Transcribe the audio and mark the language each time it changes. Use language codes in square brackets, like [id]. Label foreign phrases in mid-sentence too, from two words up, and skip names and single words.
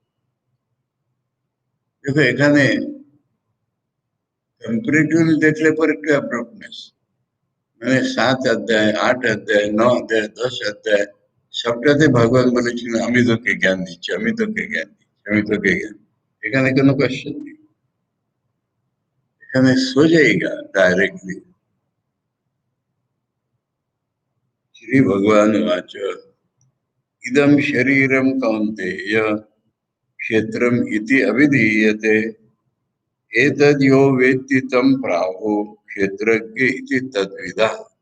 [bn] দেখো এখানে কম্পারেটিভলি দেখলে পর একটু অ্যাপ্রোপ্রিয়েটনেস, মানে 7 অধ্যায়, 8 অধ্যায়, 9 অধ্যায়, 10 অধ্যায় সবটাতে ভগবান বলেছিলেন আমি তোকে জ্ঞান দিচ্ছি, আমি তোকে জ্ঞান দিচ্ছি, আমি তোকে জ্ঞান। এখানে কোনো কোয়েশ্চেন নেই, এখানে সোজাইগা ডাইরেক্টলি [sa] श्री भगवान वाच इदम शरीरम कौन्तेय क्षेत्रम इति अभिधीयते एतद् यो वेत्ति तं प्राहुः क्षेत्रज्ञ इति तद्विदः।